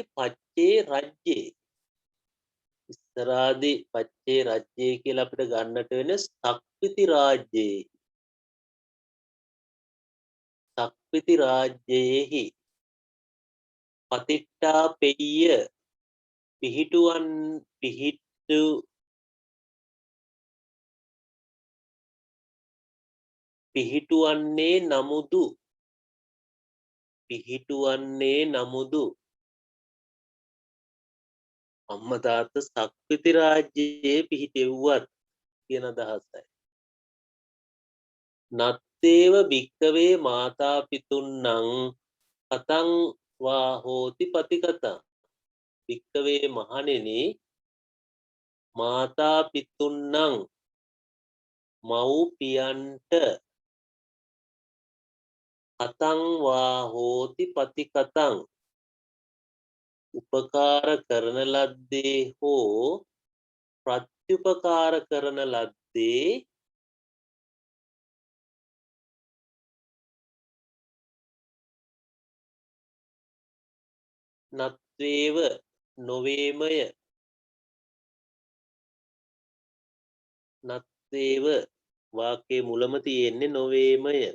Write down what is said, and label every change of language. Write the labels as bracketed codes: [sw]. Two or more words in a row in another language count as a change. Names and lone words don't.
[pi] පච්චේ රජ්ජේ ඉස්සරාදි පච්චේ රජ්ජේ [si] කියලා අපිට ගන්නට වෙන සක්විති රාජ්‍යයේහි පතිට්ඨාපෙය්‍ය පිහිටුවන්නේ නමුදු අම්ම තාත්ත සක්විති රාජ්‍යයේ පිහිටෙව්වත් කියන අදහසයි. [pi] නත්තේව භික්කවේ මාතා පිතුන්නං කතං වා හෝති පතිකතං භික්කවේ මහණෙනි මාතා පිතුන්නං මව්පියන්ට කතං වා හෝති පතිකතං [si] උපකාර කරන ලද්දේ හෝ ප්‍රත්‍යුපකාර කරන ලද්දේ නත්වේව නොවේමය නත්තේව වාක්‍යයේ මුලම තියෙන්නේ නොවේමය